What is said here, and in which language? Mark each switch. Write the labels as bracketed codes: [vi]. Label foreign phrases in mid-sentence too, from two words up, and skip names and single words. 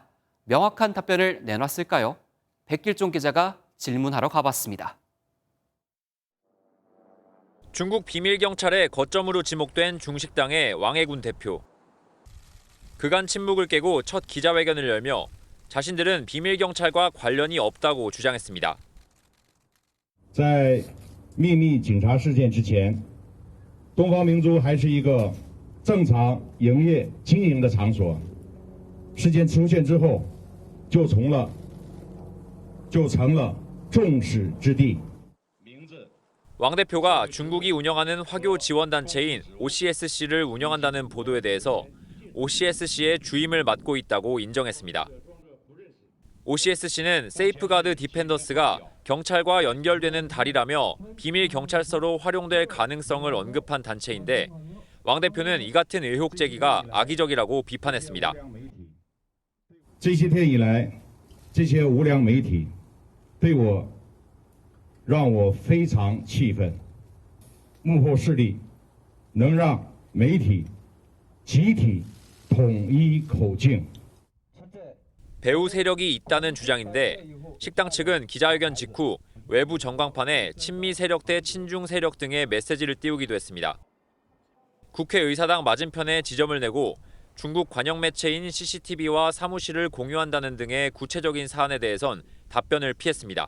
[ko] 명확한 답변을 내놨을까요? 백길종 기자가 질문하러 가봤습니다. 중국 비밀경찰의 거점으로 지목된 중식당의 왕해군 대표. 그간 침묵을 깨고 첫 기자회견을 열며 자신들은 비밀경찰과 관련이 없다고 주장했습니다. [zh] 在秘密警察事件之前，东方明珠还是一个正常营业经营的场所。事件出现之后，就成了众矢之的。 [ko] 왕 대표가 중국이 운영하는 화교 지원단체인 OCSC를 운영한다는 보도에 대해서 OCSC의 주임을 맡고 있다고 인정했습니다. OCSC는 세이프가드 디펜더스가 경찰과 연결되는 다리라며 비밀 경찰서로 활용될 가능성을 언급한 단체인데 왕 대표는 이 같은 의혹 제기가 악의적이라고 비판했습니다. [zh] 这些天以来，这些无良媒体对我让我非常气愤。幕后势力能让媒体集体统一口径。 [ko] 배후 세력이 있다는 주장인데 식당 측은 기자회견 직후 외부 전광판에 친미 세력 대 친중 세력 등의 메시지를 띄우기도 했습니다. 국회의사당 맞은편에 지점을 내고 중국 관영 매체인 CCTV와 사무실을 공유한다는 등의 구체적인 사안에 대해선 답변을 피했습니다.